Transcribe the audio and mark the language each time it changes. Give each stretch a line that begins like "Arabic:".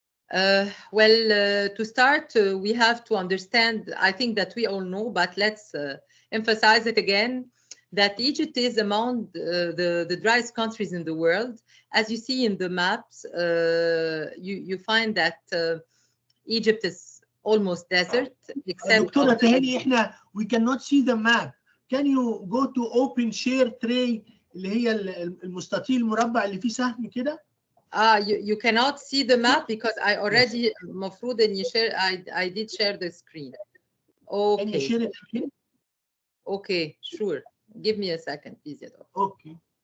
English: To start, we have to understand, I think that we all know, but let's emphasize it again, that Egypt is among the driest countries in the world. As you see in the maps, you find that Egypt is almost desert, except...
Arabic: دكتورة تهاني احنا
English: we cannot see the map. Can you go to open share tray
Arabic: اللي هي المستطيل المربع اللي فيه سهم كده؟
English: You cannot see the map because I already
Arabic: مفروض إني
English: share. I did share the screen. Okay. Can you share it again? Okay, sure. Give me a second, please. Okay.